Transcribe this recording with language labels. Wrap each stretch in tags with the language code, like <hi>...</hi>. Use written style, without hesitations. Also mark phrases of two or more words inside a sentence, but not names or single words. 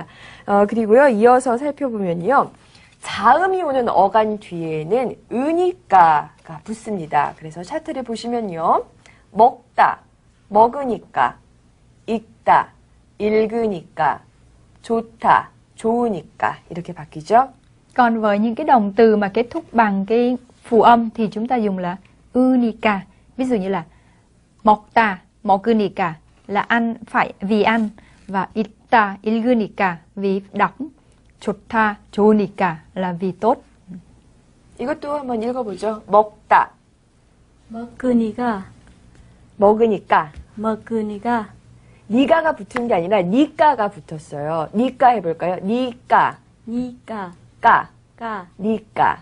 <ko>그리고요, 이어서 살펴보면요. 자음이 오는 어간 뒤에는 으니까가 붙습니다. 그래서 차트를 보시면요. 먹다, 먹으니까, 읽다, 읽으니까, 좋다, 좋으니까 이렇게 바뀌죠.</ko> <vi>Còn với những cái động từ mà kết thúc bằng cái phụ âm thì chúng ta dùng là unika. Ví dụ như là</vi> <ko>먹다, 먹으니까</ko> <vi>là ăn, phải vì ăn, và</vi> <ko>읽다, 읽으니까</ko> <vi>vì đọc,</vi> <ko>좋다, 좋으니까</ko> <vi>là vì tốt.</vi> <ko>이것도 한번 읽어보죠. 먹다, 먹으니까. 먹으니까. 먹으니까. 니가가 붙은 게 아니라 니까가 붙었어요. 니까 해볼까요? 니까, 니까. 까, 까. 니까.</ko>